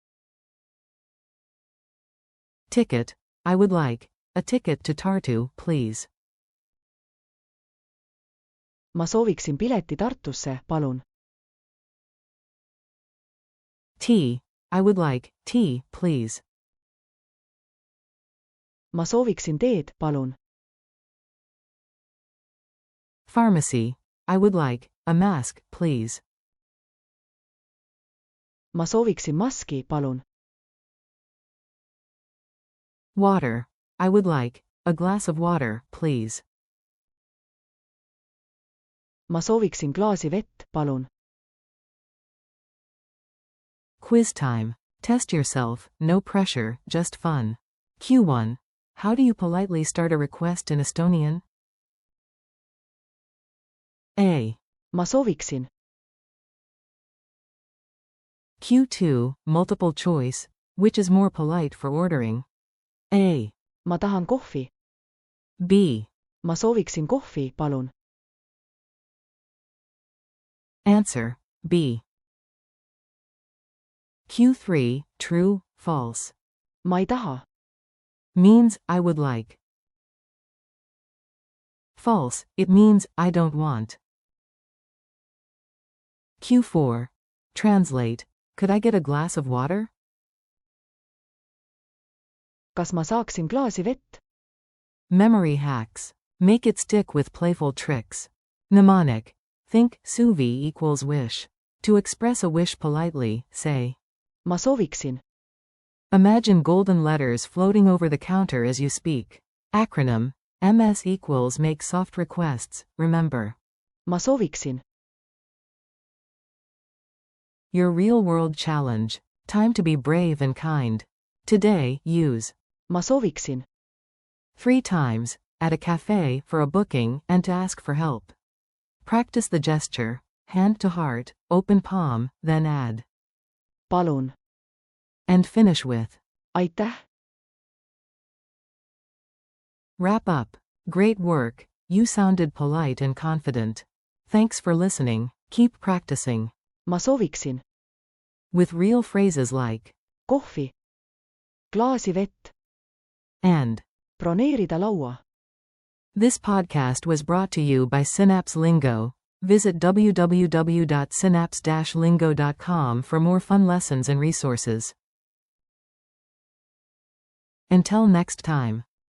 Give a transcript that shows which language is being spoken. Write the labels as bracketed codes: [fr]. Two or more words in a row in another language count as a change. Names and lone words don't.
[en] Ticket. I would like, a ticket to Tartu, please. [et] ma sooviksin pileti Tartusse, palun. [en] Tea. I would like, tea, please. [et] ma sooviksin teed, palun. [en] Pharmacy. I would like, a mask, please. [et] ma sooviksin maski, palun. [en] Water. I would like a glass of water, please. [et] ma sooviksin klaasi vett, palun. [en] Quiz time. Test yourself, no pressure, just fun. Q1. How do you politely start a request in Estonian? A. [et] ma sooviksin. [en] Q2. Multiple choice. Which is more polite for ordering? A. [et] ma tahan kohvi. [en] B. [et] ma sooviksin kohvi, palun. [en] Answer. B. Q3. True, false. [et] ma ei taha. [en] Means, I would like. False, it means, I don't want. Q4. Translate. Could I get a glass of water? [et] kas ma saaksin klaasi vett? [en] Memory hacks. Make it stick with playful tricks. Mnemonic. Think, suvi equals wish. To express a wish politely, say. [et] ma sooviksin. [en] Imagine golden letters floating over the counter as you speak. Acronym. MS equals make soft requests, remember. [et] ma sooviksin. [en] Your real-world challenge. Time to be brave and kind. Today, use [et] ma sooviksin. [en] 3 times, at a cafe, for a booking, and to ask for help. Practice the gesture, hand to heart, open palm, then add. [et] palun. [en] And finish with. [et] aitäh. [en] Wrap up. Great work, you sounded polite and confident. Thanks for listening, keep practicing. [et] ma sooviksin. [en] With real phrases like [et] kohvi. klaasi vett. [en] and. [et] broneerida laua. [en] This podcast was brought to you by Synapse Lingo. Visit www.synapse-lingo.com for more fun lessons and resources. Until next time.